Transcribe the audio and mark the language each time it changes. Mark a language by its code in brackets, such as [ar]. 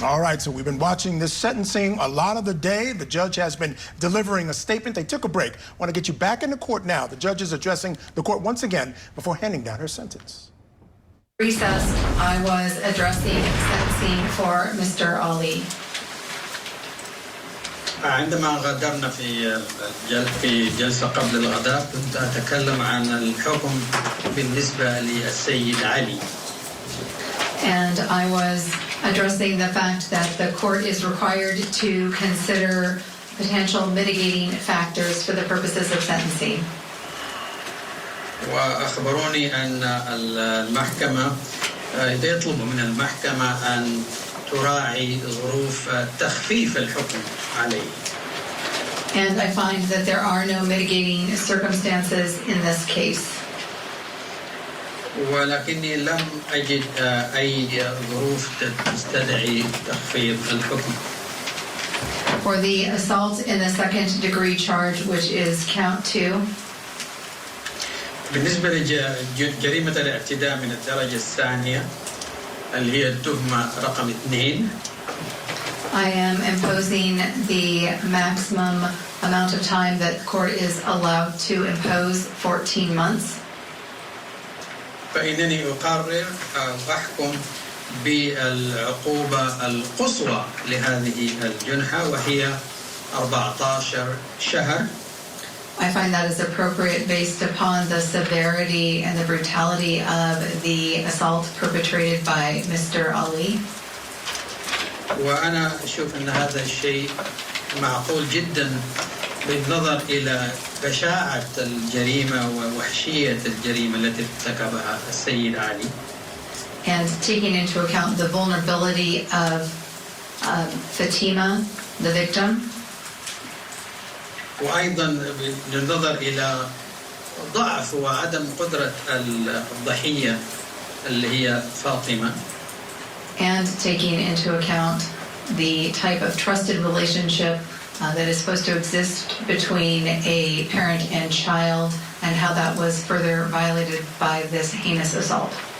[en] All right, so we've been watching this sentencing a lot of the day. The judge has been delivering a statement. They took a break. I want to get you back in the court now. The judge is addressing the court once again before handing down her sentence. Recess, I was addressing sentencing for Mr. Ali. [ar] عندما غادرنا في جلسة قبل الغداء كنت أتكلم عن الحكم بالنسبة للسيد علي. [en] And I was addressing the fact that the court is required to consider potential mitigating factors for the purposes of sentencing. [ar] وأخبروني أن المحكمة يطلب من المحكمة أن تراعي ظروف تخفيف الحكم عليه. [en] And I find that there are no mitigating circumstances in this case. [ar] ولكني لم أجد أي ظروف تستدعي تخفيض الحكم. [en] For the assault in the second degree charge, which is count 2. [ar] بالنسبة لجريمة الاعتداء من الدرجة الثانية اللي هي التهمة رقم 2. [en] I am imposing the maximum amount of time that the court is allowed to impose, 14 months. [ar] فإنني أقرر وأحكم بالعقوبة القصوى لهذه الجنحة وهي 14 شهر. [en] I find that is appropriate based upon the severity and the brutality of the assault perpetrated by Mr. Ali. [ar] وأنا أشوف أن هذا الشيء معقول جدا بالنظر إلى بشاعة الجريمة ووحشية الجريمة التي ارتكبها السيد علي. [en] And taking into account the vulnerability of Fatima, the victim. [ar] وأيضا بالنظر إلى ضعف وعدم قدرة الضحية اللي هي فاطمة. [en] And taking into account the type of trusted relationship that is supposed to exist between a parent and child and how that was further violated by this heinous assault.